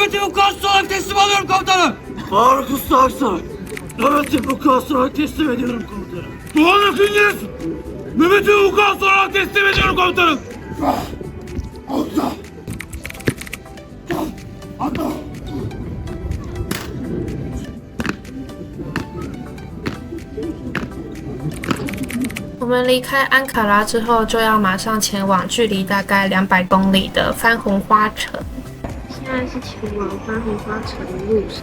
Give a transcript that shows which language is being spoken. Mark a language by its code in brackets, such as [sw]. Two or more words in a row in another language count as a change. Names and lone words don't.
[tr] Nöbeti vukuatçı olarak teslim alıyorum komutanım! Faruk Usta Aksoy! Nöbeti vukuat olarak teslim ediyorum komutanım. Doğan Akıncız! Nöbeti vukuat olarak teslim ediyorum komutanım. Atla! [zh] 我们离开安卡拉之后，就要马上前往距离大概200公里的番红花城。现在是前往番红花城的路上。